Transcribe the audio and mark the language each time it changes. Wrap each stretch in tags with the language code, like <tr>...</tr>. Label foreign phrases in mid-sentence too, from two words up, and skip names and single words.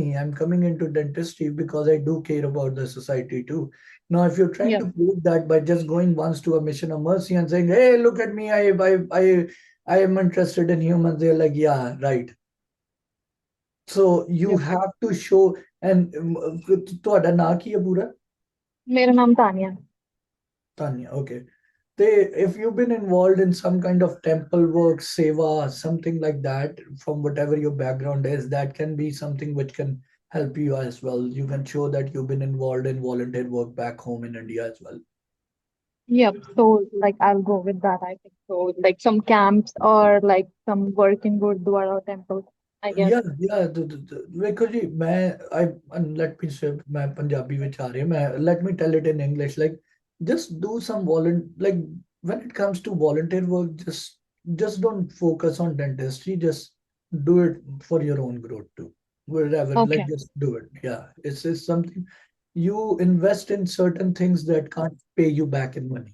<en>I'm coming into dentistry because I do care about the society too. Now, if you're trying yeah, to prove that by just going once to a mission of mercy and saying, hey, look at me, I am interested in humans, they're like, yeah, right. So you yeah. have to show, and</en> <pa>ਤੁਹਾਡਾ ਨਾਂ ਕੀ ਹੈ ਪੂਰਾ? ਮੇਰਾ ਨਾਮ ਤਾਨੀਆ</pa> <en>Tanya, okay. If you've been involved in some kind of temple work, seva, something like that, from whatever your background is, that can be something which can help you as well. You can show that you've been involved in volunteer work back home in India as well. yep, so like I'll go with that. I think so, like some camps or like some work in Gurdwara or temple, I guess. Yeah.</en> <pa>ਵੇਖੋ ਜੀ</pa> <en>let me say</en> <pa>ਮੈਂ ਪੰਜਾਬੀ ਵਿੱਚ ਆ ਰਿਹਾ</pa> <en>let me tell it in English, like just do some like when it comes to volunteer work, just don't focus on dentistry, just do it for your own growth too, wherever, like Okay, just do it. Yeah, it's something you invest in certain things that can't pay you back in money.</en>